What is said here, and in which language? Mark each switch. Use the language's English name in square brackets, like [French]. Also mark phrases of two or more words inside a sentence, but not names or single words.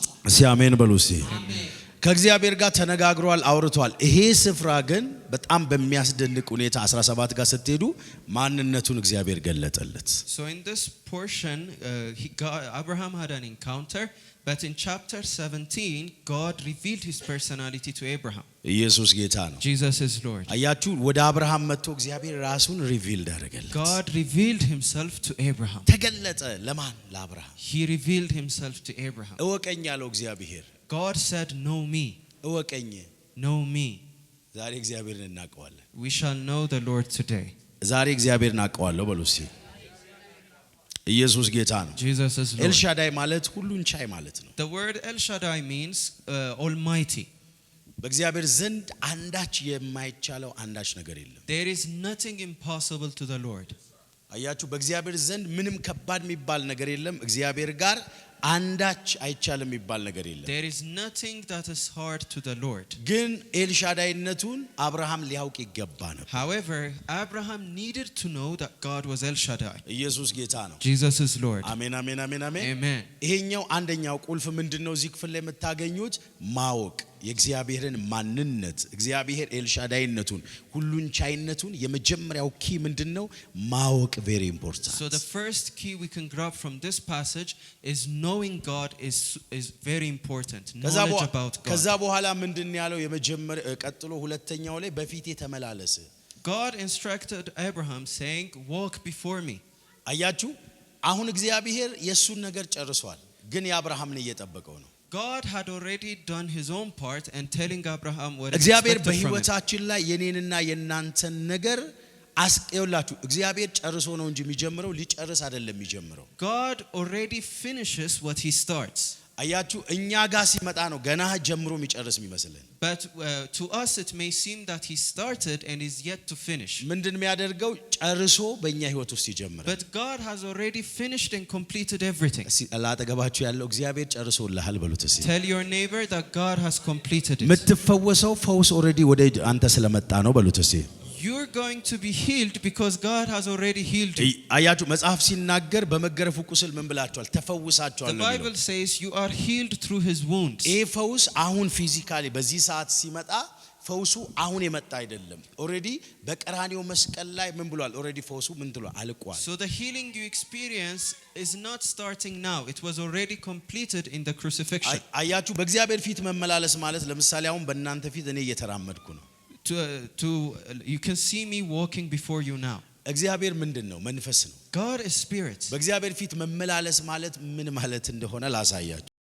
[Amharic] እስቲ አሜን በሉ። እስቲ አሜን። ከእግዚአብሔር ጋር ተነጋግሯል፣ አውርቷል። ይሄ ስፍራ ግን በጣም በሚያስደንቅ ሁኔታ 17 ጋር ስትሄዱ ማንነቱን እግዚአብሔር ገለጠለት። [English] So in this portion Abraham had an encounter, but in chapter 17 God revealed his personality to Abraham. [Amharic] ኢየሱስ ጌታ ነው። [English] Jesus is Lord. [Amharic] አያችሁ ወደ አብርሃም መጥቶ እግዚአብሔር ራሱን ሪቪል አደረገለት። [English] God revealed himself to Abraham. [Amharic] ተገለጠ ለማን? ለአብርሃም። [English] He revealed himself to Abraham. [Amharic] እወቀኝ አለው እግዚአብሔር። [English] God said, know me. [Amharic] እወቀኝ። [English] Know me. [Amharic] ዛሬ እግዚአብሔርን እናውቀዋለን። [English] We shall know the Lord today. [Amharic] ዛሬ እግዚአብሔርን እናውቀዋለሁ በሉ እስቲ። ኢየሱስ ጌታ ነው። [English] Jesus is Lord. [Amharic] ኤልሻዳይ ማለት ሁሉን ቻይ ማለት ነው። [English] The word El Shaddai means almighty. [Amharic] በእግዚአብሔር ዘንድ አንዳች የማይቻለው አንዳች ነገር የለም። [English] There is nothing impossible to the Lord. [Amharic] አያችሁ በእግዚአብሔር ዘንድ ምንም ከባድ የሚባል ነገር የለም። እግዚአብሔር ጋር አንዳች አይቻልም የሚባል ነገር የለም። [English] There is nothing that is hard to the Lord. [Amharic] ግን ኤልሻዳይነቱን አብርሃም ሊያውቅ ይገባ ነበር። [English] However, Abraham needed to know that God was El Shaddai. [Amharic] ኢየሱስ ጌታ ነው። [English] Jesus is Lord. [Amharic] አሜን አሜን አሜን አሜን። [English] Amen. [Amharic] ይሄኛው አንደኛው ቁልፍ ምንድነው? እዚህ ክፍል ላይ የምታገኙት ማወቅ የእግዚአብሔርን ማንነት፣ እግዚአብሔር ኤልሻዳይነቱን፣ ሁሉን ቻይነቱን የመጀመሪያው ኪ ምንድነው? ማወቅ [English] very important. So the first key we can grab from this passage is knowing God is very important. Knowledge about God. [Amharic] ከዛ በኋላ ምንድን ያለው? የመጀመሪያ ቀጥሎ ሁለተኛው ላይ በፊቴ ተመላለስ። [English] God instructed Abraham saying, walk before me. [Amharic] አያችሁ አሁን እግዚአብሔር የሱን ነገር ጨርሷል፣ ግን የአብርሃምን እየጠበቀው ነው። [English] God had already done his own part and telling Abraham what is [Amharic] እግዚአብሔር [English] expected from him. [Amharic] በህይወታችን ላይ የኔንና የናንተን ነገር አስቀውላችሁ እግዚአብሔር ጨርሶ ነው እንጂ የሚጀምረው ሊጨርስ አይደለም የሚጀምረው። [English] God already finishes what he starts. [Amharic] አያችሁ እኛ ጋር ሲመጣ ነው ገና ጀምሮ የሚጨርስ የሚመስልን። [English] But to us it may seem that he started and is yet to finish. [Amharic] ምንድን የሚያደርገው? ጨርሶ በእኛ ህይወት ውስጥ ይጀምራል። [English] But God has already finished and completed everything. [Amharic] አላጠገባችሁ ያለው እግዚአብሔር ጨርሶልሃል በሉት እስቲ። [English] Tell your neighbor that God has completed it. [Amharic] የምትፈወሰው ፈውስ ኦልሬዲ ወደ አንተ ስለመጣ ነው በሉት እስቲ። [English] You're going to be healed because God has already healed you. [Amharic] አያችሁ መጽሐፍ ሲናገር በመገረፉ ቁስል ምን ብላችኋል? ተፈውሳችኋል [English] The [Amharic] ነው [English] Bible says you are healed through his wounds. [Amharic] ይሄ ፈውስ አሁን ፊዚካሊ በዚህ ሰዓት ሲመጣ ፈውሱ አሁን የመጣ አይደለም። ኦሬዲ በቀራንዮ መስቀል ላይ ምን ብሏል? ኦሬዲ ፈውሱ ምን ብሏል? አልቋል። [English] So the healing you experience is not starting now. It was already completed in the crucifixion. [Amharic] አያችሁ በእግዚአብሔር ፊት መመላለስ ማለት ለምሳሌ አሁን በእናንተ ፊት እኔ እየተራመድኩ ነው። [English] You can see me walking before you now. [Amharic] እግዚአብሔር ምንድነው? መንፈስ ነው። [English] God is spirit. [Amharic] በእግዚአብሔር ፊት መመላለስ ማለት ምን ማለት እንደሆነ ላሳያችሁ።